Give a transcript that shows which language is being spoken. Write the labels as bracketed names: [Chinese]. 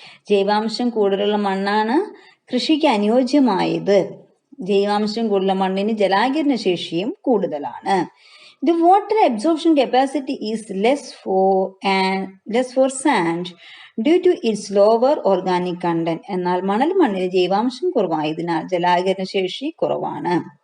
[Malayalam] ജൈവാംശം കൂടുതലുള്ള മണ്ണാണ് കൃഷിക്ക് അനുയോജ്യമായത്. ജൈവാംശം കൂടുതലുള്ള മണ്ണിന് ജലാകിരണ ശേഷിയും കൂടുതലാണ്. [English] The water absorption capacity is less for sand due to its lower organic content. [Malayalam] എന്നാൽ മണ്ണിൽ ജൈവാംശം കുറവായതിനാൽ ജലാകരണ ശേഷി കുറവാണ്.